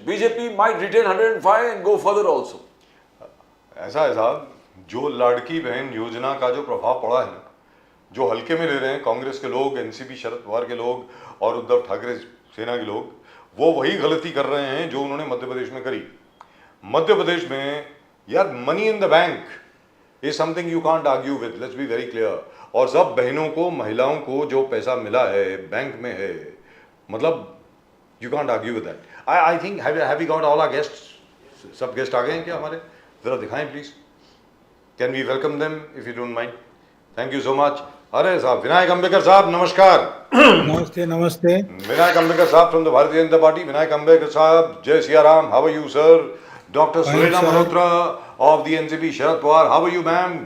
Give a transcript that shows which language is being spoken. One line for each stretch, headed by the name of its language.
English: BJP might retain 105 and go further also.
Hindi: ऐसा है साहब, जो लड़की बहन योजना का जो प्रभाव पड़ा है ना, जो हल्के में ले रहे हैं कांग्रेस के लोग, एनसीपी शरद पवार के लोग और उद्धव ठाकरे सेना के लोग, वो वही गलती कर रहे हैं जो उन्होंने मध्य प्रदेश में करी। मध्य प्रदेश में यार
English: Money in the bank is something you can't argue with, let's be very clear.
Hindi: और सब बहनों को, महिलाओं को जो पैसा मिला है बैंक में है, मतलब
English: You can't argue with that. I think have we got all our guests?
Hindi: सब गेस्ट आ गए हैं क्या हमारे? जरा दिखाएं please.
English: Can we welcome them if you don't mind? Thank you so much.
Hindi: अरे साहब, विनायक अंबेकर साहब नमस्कार। नमस्ते नमस्ते। विनायक अंबेकर साहब from the Bharatiya Janata party. Vinayak Ambekar साहब, जय Siya Ram,
English: How are you sir?
Hindi: Dr.
English: Fine, Surena sir. Malhotra of the NCP, Sharad Pawar, how are you ma'am?